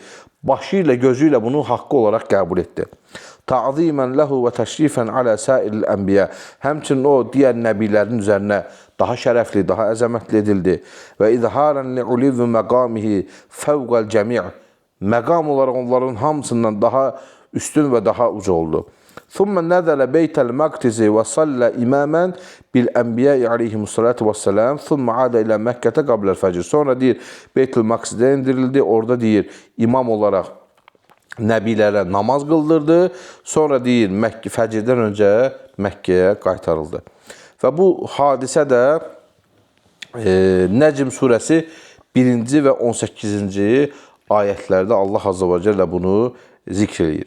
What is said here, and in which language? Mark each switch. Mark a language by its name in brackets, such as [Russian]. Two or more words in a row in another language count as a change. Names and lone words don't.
[Azerbaijani] Başı ilə, gözü ilə bunu haqqı olaraq qəbul etdi. [Arabic] تعظيما له وتشريفا على سائر الأنبياء. [Azerbaijani] Həmçinin o, digər nəbilərin üzərinə daha şərəfli, daha əzəmətli edildi. [Arabic] وإظهارا لعلو مقامه فوق الجميع'. [Azerbaijani] Məqam olaraq onların hamısından daha üstün və daha uca oldu. [Arabic] ثُمَّ نَذَلَ بَيْتَ الْمَقْتِزِ وَصَلَّ إِمَامًا بِالْأَنْبِيَاءِ عَلَيْهِمُ vesselam ثُمَّ عَادَ إِلَى مَكَّةَ قَبْلَ الْفَجْرِ. [Azerbaijani] Sonra deyir, Beytül Maqsid'e indirildi. Orada deyir, imam olarak nəbilərə namaz qıldırdı. Sonra deyir, fəcrdən öncə Məkkəyə qaytarıldı. Və bu hadisə də Nəcm surəsi 1-ci və 18-ci ayətlərdə Allah [Arabic] عز وجل [Azerbaijani] bunu zikr edir.